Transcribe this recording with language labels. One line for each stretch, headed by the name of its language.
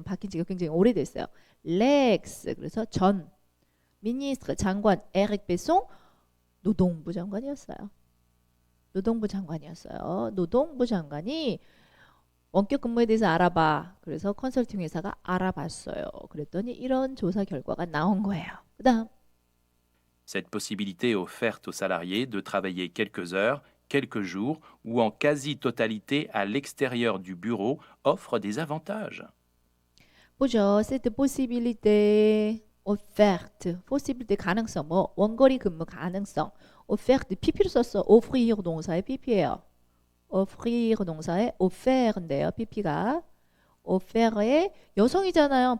Korean: 지금 바뀐 지가 굉장히 오래됐어요. l'ex 그래서 전 미니스트르 장관 에릭 베송 노동부 장관이었어요. 노동부 장관이 원격 근무에 대해서 알아봐. 그래서 컨설팅 회사가 알아봤어요. 그랬더니 이런 조사 결과가 나온 거예요. 그다음
French: Cette possibilité offerte aux salariés de travailler quelques heures, quelques jours ou en quasi-totalité à l'extérieur du bureau offre des avantages.
Korean: 보죠.
French: cette possibilité offerte,
Korean: possibilité 가능성, 뭐 원거리 근무 가능성, offerte PP로 썼어. offrir 동사의 PP예요. offrir 동사의 offer인데요. PP가 offer의 여성이잖아요.